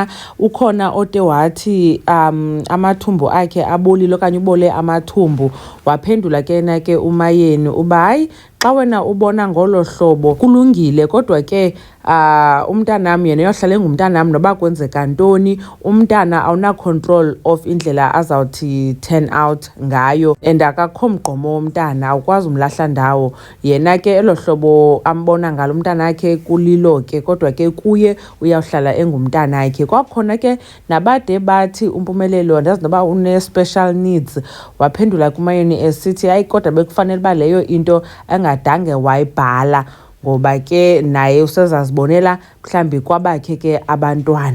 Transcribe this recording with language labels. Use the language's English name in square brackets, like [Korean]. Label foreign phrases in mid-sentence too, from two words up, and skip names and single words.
[Xhosa] Ukhona ote wathi amathumbu akhe abolile okanye ubole amathumbu. Waphendula ke na ke uMayeni uba hayi xa wena ubona ngolo hlobo kulungile kodwa ke umntanam yena uyohlala engumntanam noba kwenzeka ntoni. Umntana awuna- [English] control of [Xhosa] indlela azawuthi [English] turn out [Xhosa] ngayo and akakho mgqomo womntana awukwazi umlahla ndawo. Yena ke elo hlobo ambona ngalo umntanakhe kulilo ke kodwa ke kuye uyawuhlala engumntanakhe. Kwakhona ke nabade bathi uMpumelelo andazi noba une-special needs. Waphendula kuMayeni esithi hayi kodwa bekufanele uba leyo into angadange wayibhala ngoba ke naye usezazibonela mhlambi kwabakhe ke abantwana.